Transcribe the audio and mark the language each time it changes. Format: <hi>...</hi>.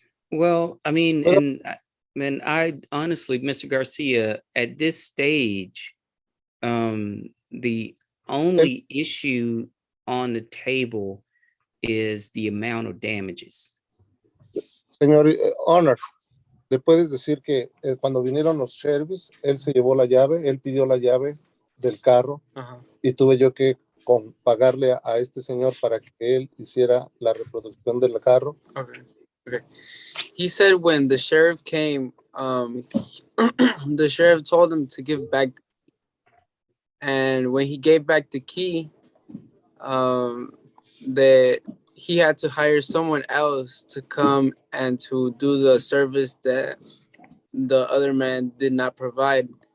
<en>Well, I mean, and I honestly, Mr. Garcia, at this stage, the only issue on the table is the amount of damages.</en> <es>Señor Honor, le puedes decir que cuando vinieron los sheriffs, él se llevó la llave, él pidió la llave del carro y tuve yo que pagarle a este señor para que él hiciera la reproducción del carro.</es> <en>Okay. He said when the sheriff came, the sheriff told him to give back, and when he gave back the key, that he had to hire someone else to come and to do the service that the other man did not provide.</en>